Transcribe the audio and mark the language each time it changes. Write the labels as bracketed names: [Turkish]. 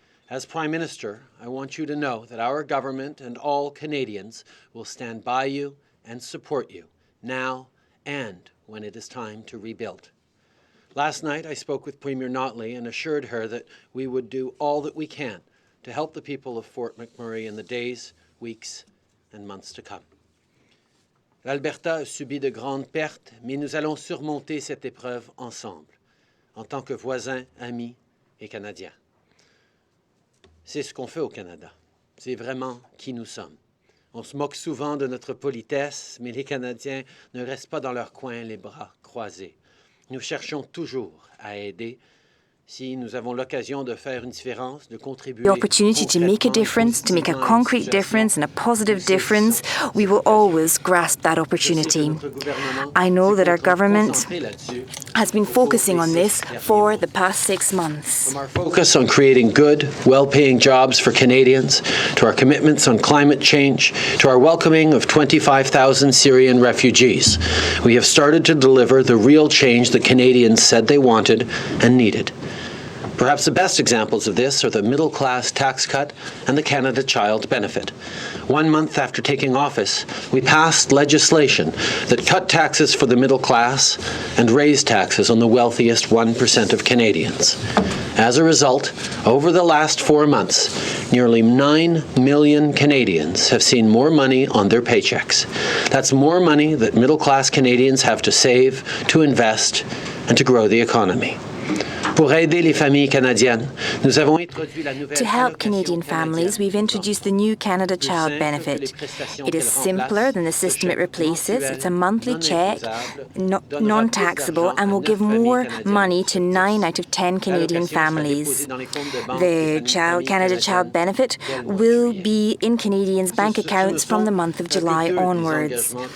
[English] As Prime Minister, I want you to know that our government and all Canadians will stand by you and support you now and when it is time to rebuild. Last night, I spoke with Premier Notley and assured her that we would do all that we can to help the people of Fort McMurray in the days, weeks, and months to come. [French] L'Alberta a subi de grandes pertes, mais nous allons surmonter cette épreuve ensemble, en tant que voisins, amis et Canadiens. C'est ce qu'on fait au Canada. C'est vraiment qui nous sommes. On se moque souvent de notre politesse, mais les Canadiens ne restent pas dans leur coin les bras croisés. Nous cherchons toujours à aider. Si nous avons l'occasion de faire une différence, de contribuer. [English] The opportunity to make a difference, to make a concrete difference and a positive difference, we will always grasp that opportunity. I know that our government has been focusing on this for the past 6 months. From our focus on creating good, well-paying jobs for Canadians, to our commitments on climate change, to our welcoming of 25,000 Syrian refugees, we have started to deliver the real change that Canadians said they wanted and needed. Perhaps the best examples of this are the middle-class tax cut and the Canada Child Benefit. 1 month after taking office, we passed legislation that cut taxes for the middle class and raised taxes on the wealthiest 1% of Canadians. As a result, over the last 4 months, nearly 9 million Canadians have seen more money on their paychecks. That's more money that middle-class Canadians have to save, to invest, and to grow the economy. [French] Pour aider les familles canadiennes, nous avons introduit la nouvelle. [English] To help Canadian families, we've introduced the new Canada Child Benefit. It is simpler than the system it replaces. It's a monthly check, non-taxable, and will give more money to 9 out of 10 Canadian families. The Canada Child Benefit will be in Canadians' bank accounts from the month of July onwards.